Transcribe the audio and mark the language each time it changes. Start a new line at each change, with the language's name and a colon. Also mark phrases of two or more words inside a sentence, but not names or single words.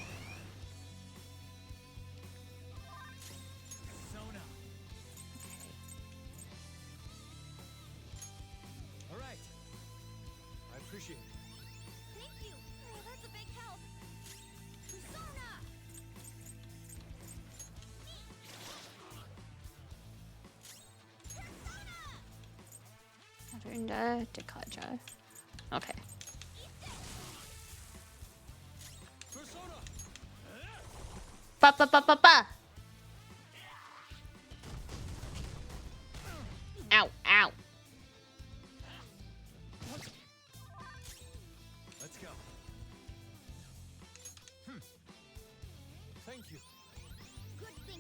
English: All right. I appreciate it. Thank you. Oh, that's a big help. Persona! Modern Dekaja. Okay. Ba ba ba ba ba. Ow, ow. Let's go. Thank you. Good thinking.